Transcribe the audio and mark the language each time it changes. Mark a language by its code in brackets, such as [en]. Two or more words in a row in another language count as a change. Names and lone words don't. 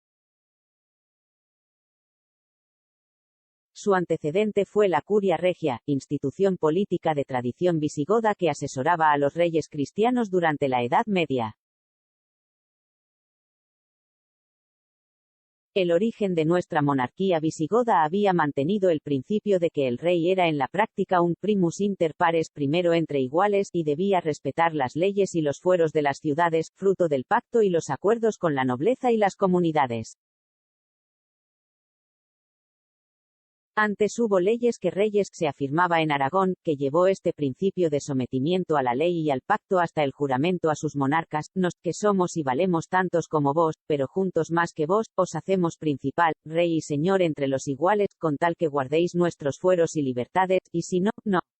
[es] Su antecedente fue la Curia Regia, institución política de tradición visigoda que asesoraba a los reyes cristianos durante la Edad Media. El origen de nuestra monarquía visigoda había mantenido el principio de que el rey era en la práctica un [la] primus inter pares, [es] primero entre iguales, y debía respetar las leyes y los fueros de las ciudades, fruto del pacto y los acuerdos con la nobleza y las comunidades. Antes hubo leyes que reyes, se afirmaba en Aragón, que llevó este principio de sometimiento a la ley y al pacto hasta el juramento a sus monarcas, nos, que somos y valemos tantos como vos, pero juntos más que vos, os hacemos principal, rey y señor entre los iguales, con tal que guardéis nuestros fueros y libertades, y si no, no.